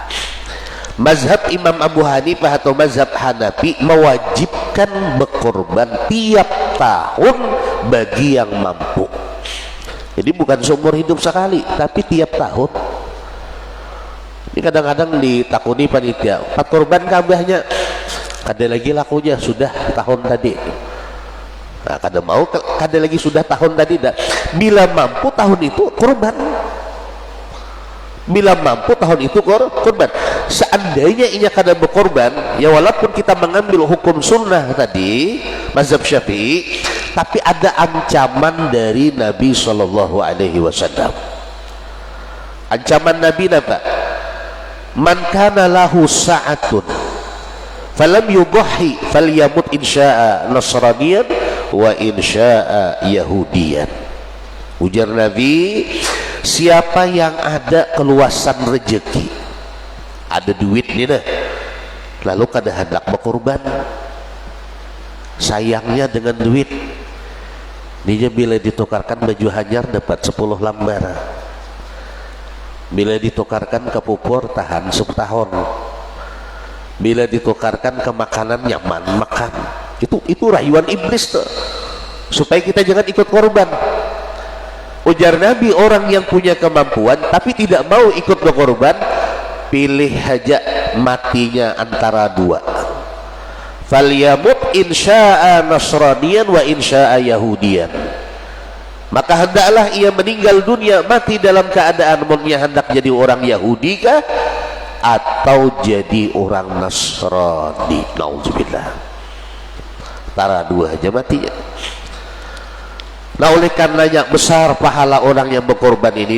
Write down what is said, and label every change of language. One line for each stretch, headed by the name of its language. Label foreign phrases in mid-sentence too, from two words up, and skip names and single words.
Indonesian: Mazhab Imam Abu Hanifah atau mazhab Hanafi mewajibkan berkorban tiap tahun bagi yang mampu. Jadi bukan seumur hidup sekali, tapi tiap tahun. Ini kadang-kadang ditakuni panitia, 4 korban kabahnya, ada lagi lakunya sudah tahun tadi.
Banjar: Nah, kada mau, kada lagi sudah tahun tadi dah.
Indonesian: Bila mampu tahun itu korban. Bila mampu tahun itu korban. Seandainya inya kada berkorban, ya walaupun kita mengambil hukum sunnah tadi, mazhab Syafi'i, tapi ada ancaman dari Nabi
Arabic: صلى الله عليه وسلم.
Indonesian: Ancaman Nabi apa?
Arabic: من كان له سعة فلم يضح فليمت إن شاء نصرانيا وإن شاء يهوديا.
Indonesian: Ujar Nabi, siapa yang ada keluasan rezeki, ada duit nih dah, lalu kada hendak berkorban, sayangnya dengan duit dia bila ditukarkan baju hanyar dapat 10 lembar, bila ditukarkan ke pupur tahan 10 tahun, bila ditukarkan ke makanan nyaman makan. Itu rayuan iblis tuh, supaya kita jangan ikut korban. Ujar Nabi, orang yang punya kemampuan tapi tidak mau ikut berkorban, pilih aja matinya antara 2.
Arabic: فليمت إن شاء نصرانيا وإن شاء يهوديا.
Indonesian: maka hendaklah ia meninggal dunia mati dalam keadaan ia hendak jadi orang Yahudi kah atau jadi orang Nasrani. Nauzubillah. Tara dua aja matinya. Nah, oleh karenanya besar pahala orang yang berkorban ini.